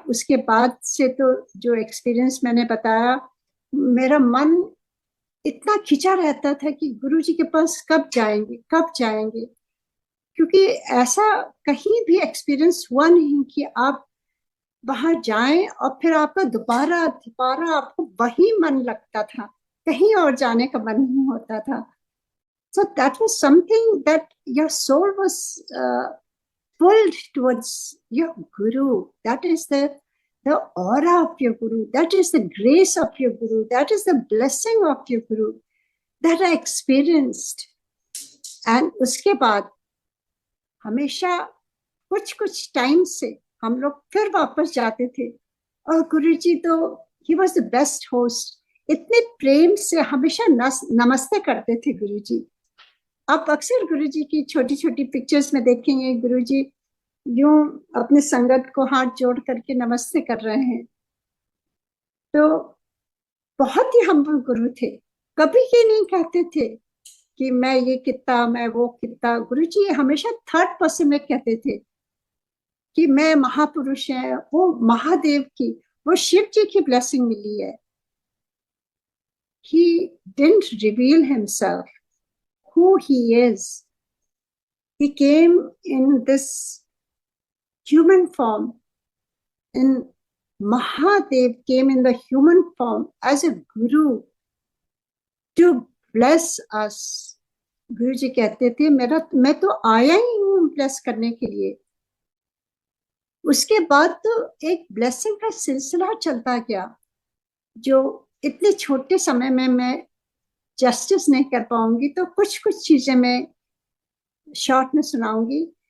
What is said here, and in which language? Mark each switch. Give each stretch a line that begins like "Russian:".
Hindi: उसके बाद से तो जो एक्सपीरियंस मैंने बताया, मेरा मन इतना खिंचा रहता था कि गुरुजी के पास कब जाएंगे कब जाएंगे, क्योंकि ऐसा कहीं भी एक्सपीरियंस हुआ नहीं कि आप वहां जाएं और फिर आपका दोबारा दोबारा आपको वही मन लगता था, कहीं और जाने का मन नहीं होता था।
English: So that was something that your soul was pulled towards your guru. That is the aura of your guru. That is the grace of your guru. That is the blessing of your guru that I experienced.
Hindi: And उसके बाद हमेशा कुछ कुछ time से हम लोग फिर वापस जाते थे, और गुरुजी तो
English: He was the best host.
Hindi: इतने प्रेम से हमेशा नमस्ते करते थे गुरुजी। आप अक्सर गुरुजी की छोटी छोटी पिक्चर्स में देखेंगे गुरुजी यूं अपने संगत को हाथ जोड़ करके नमस्ते कर रहे हैं। तो बहुत ही हम्बल गुरु थे। कभी ये नहीं कहते थे कि मैं ये कितना मैं वो कितना। गुरुजी हमेशा थर्ड पर्सन में कहते थे कि मैं महापुरुष है, वो महादेव की, वो शिव जी की ब्लेसिंग मिली है।
English: He didn't reveal himself, who he is. He came in this human form, in Mahadev came in the human form as a guru to bless us.
Hindi: गुरु जी कहते थे मैं तो आया ही हूँ ब्लेस करने के लिए। उसके बाद तो एक ब्लेसिंग का सिलसिला चलता गया, जो इतने छोटे समय में मैं जस्टिस नहीं कर पाऊंगी, तो कुछ कुछ चीजें मैं शॉर्ट में सुनाऊंगी।